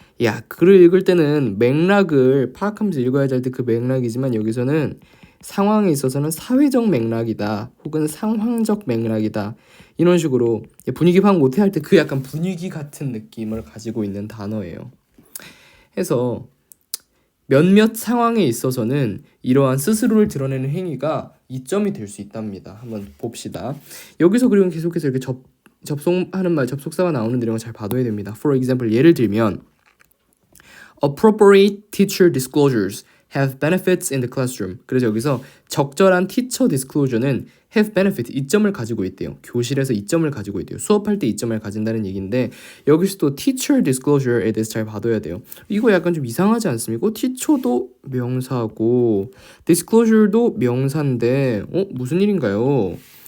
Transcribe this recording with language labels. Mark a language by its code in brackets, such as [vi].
[ko] 야, 글을 읽을 때는 맥락을 파악하면서 읽어야 할 때 그 맥락이지만, 여기서는 상황에 있어서는 사회적 맥락이다, 혹은 상황적 맥락이다, 이런 식으로 분위기 파악 못해 할 때 그 약간 분위기 같은 느낌을 가지고 있는 단어예요. 해서 몇몇 상황에 있어서는 이러한 스스로를 드러내는 행위가 이점이 될 수 있답니다. 한번 봅시다. 여기서 그리고 계속해서 이렇게 접속하는 말, 접속사가 나오는 내용을 잘 봐둬야 됩니다. [en] For example, [ko] 예를 들면 [en] appropriate teacher disclosures have benefits in the classroom. [ko] 그래서 여기서 적절한 teacher disclosure는 have benefit, 이점을 가지고 있대요. 교실에서 이점을 가지고 있대요. 수업할 때 이점을 가진다는 얘기인데, 여기서 또 teacher disclosure에 대해서 잘 봐둬야 돼요. 이거 약간 좀 이상하지 않습니까? teacher도 명사고 disclosure도 명사인데 무슨 일인가요?